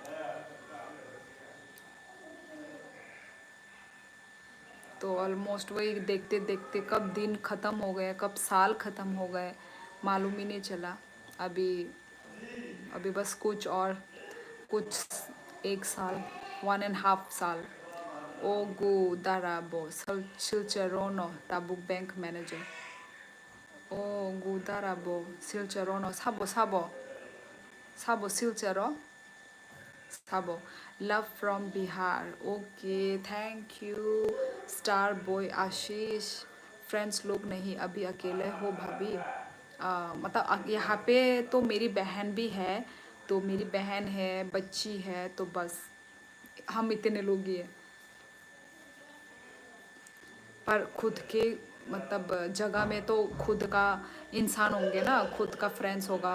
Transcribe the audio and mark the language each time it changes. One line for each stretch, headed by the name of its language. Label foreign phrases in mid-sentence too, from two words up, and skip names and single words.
Hindi: तो ऑलमोस्ट वही देखते देखते कब दिन ख़त्म हो गए, कब साल ख़त्म हो गए, मालूम ही नहीं चला। अभी अभी बस कुछ 1 साल, 1.5 साल।
Kok Borok: Ogu Darabo Silcherono Tabuk
English: Bank Manager.
Kok Borok: Ogu Darabo Silcherono Sabo Silchero Sabo.
English: Love from Bihar. Okay, thank you. Star Boy Ashish.
Hindi: फ्रेंड्स लोग नहीं, अभी अकेले हो भाभी। मतलब यहाँ पे तो मेरी बहन भी है, तो मेरी बहन है, बच्ची है, तो बस हम इतने लोग ही हैं। पर खुद के मतलब जगह में तो खुद का इंसान होंगे ना, खुद का फ्रेंड्स होगा।